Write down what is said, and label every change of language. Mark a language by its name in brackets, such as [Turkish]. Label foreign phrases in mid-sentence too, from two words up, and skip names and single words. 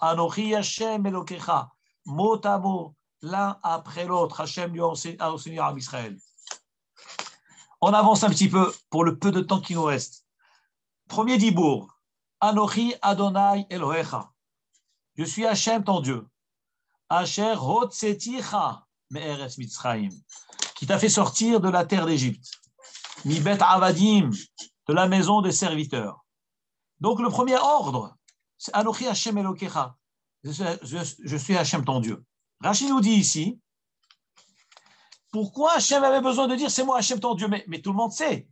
[Hebrew] אנכי השם אלקיך, [French] mot à mot, l'un après l'autre. Hashem lui a enseigné à Israël. On avance un petit peu pour le peu de temps qui nous reste. Premier dibour. [Hebrew] אנכי אדני אלהיך. [French] Je suis Hashem ton Dieu. [Hebrew] אשר הוצאתיך מארץ מצרים. [French] Qui t'a fait sortir de la terre d'Égypte. [Hebrew] מבית עבדים, [French] de la maison des serviteurs. Donc le premier ordre, c'est [Hebrew] אנכי השם אלקיך. [French] Je suis Hashem ton Dieu. Rachid nous dit ici, pourquoi Hashem avait besoin de dire c'est moi Hashem ton Dieu, mais tout le monde sait.